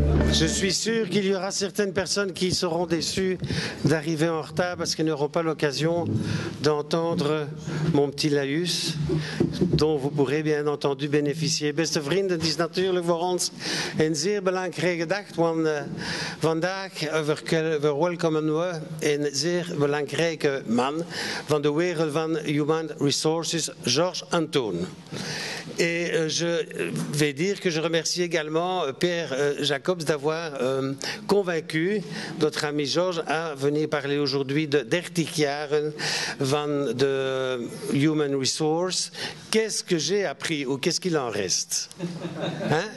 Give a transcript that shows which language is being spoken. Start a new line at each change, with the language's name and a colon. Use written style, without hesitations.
French: Je suis sûr qu'il y aura certaines personnes qui seront déçues d'arriver en retard parce qu'elles n'auront pas l'occasion d'entendre mon petit laïus, dont vous pourrez bien entendu bénéficier.
Dutch: Beste vrienden, het is natuurlijk voor ons een zeer belangrijke dag, want vandaag verwelkomen we een zeer belangrijke man van de wereld van Human Resources, Georges Antoon.
French: Et je vais dire que je remercie également Pierre Jacobs d'avoir convaincu notre ami Georges à venir parler aujourd'hui de
Dutch: 30 jaren van de Human Resource.
French: Qu'est-ce que j'ai appris ou qu'est-ce qu'il en reste, hein?